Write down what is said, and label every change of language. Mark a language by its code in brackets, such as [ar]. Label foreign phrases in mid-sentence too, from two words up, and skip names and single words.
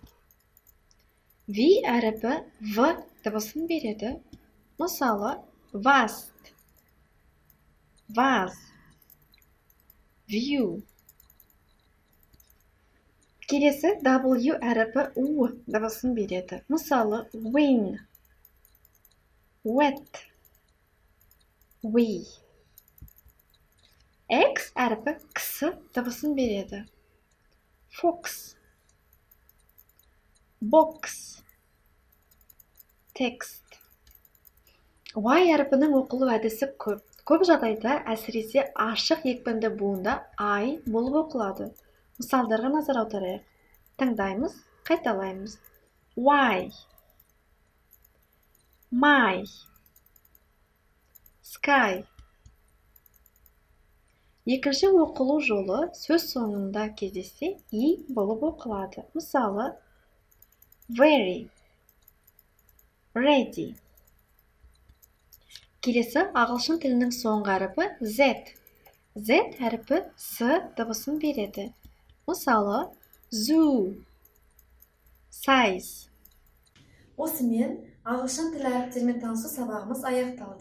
[kk] V әріпі V дыбысын береді. [en] Мысалы, vast, vase, view. [kk] Келесі W әріпі U дыбысын береді. Мысалы, [en] win, wet, we. [kk] X әріпі X дыбысын береді. [en] Fox, box, text. [kk] Y әріпінің оқылу әдісі көп. Көп жағдайда әсіресе ашық екпінді буында I болып оқылады. Мысалдарға назар аударайық. Тыңдаймыз, қайталаймыз. [en] Y, my, sky. [kk] Екінші оқылу жолы сөз соңында кездессе I болып оқылады. Мысалы, [en] very, ready. [kk] Келесі ағылшын тілінің соңғы әріпі Z. Z әріпі С дыбысын береді. [en] Мысалы, zoo, size. [kk] Осымен ағылшын тілі әріптермен танысу сабағымыз аяқталды.